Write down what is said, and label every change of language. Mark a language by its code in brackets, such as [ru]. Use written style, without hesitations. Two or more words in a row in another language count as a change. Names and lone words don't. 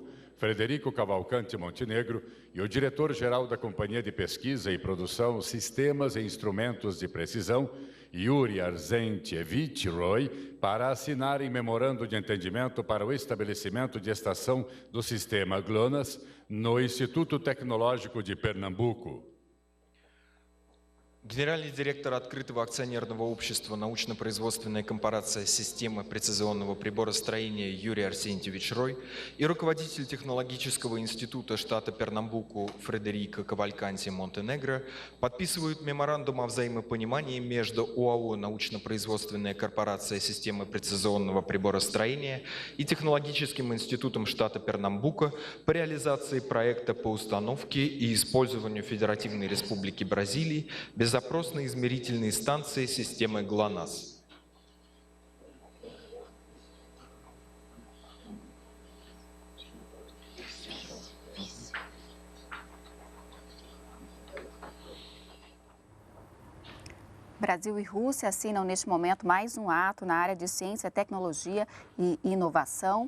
[pt] Frederico Cavalcante Montenegro, e o diretor-geral da Companhia de Pesquisa e Produção Sistemas e Instrumentos de Precisão, Yuri Arzentievich Roy, para assinarem memorando de entendimento para o estabelecimento de estação do sistema GLONASS no Instituto Tecnológico de Pernambuco. [ru] Генеральный директор открытого акционерного общества «Научно-производственная корпорация системы прецизионного приборостроения» Юрий Арсентьевич Рой и руководитель технологического института штата Пернамбуку Фредерико Кавальканти Монтенегро подписывают меморандум о взаимопонимании между ОАО «Научно-производственная корпорация системы прецизионного приборостроения» и технологическим институтом штата Пернамбука по реализации проекта по установке и использованию в Федеративной Республике Бразилии беззапросной измерительной станции системы ГЛОНАСС. [pt] Brasil e Rússia assinam neste momento mais um ato na área de ciência, tecnologia e inovação.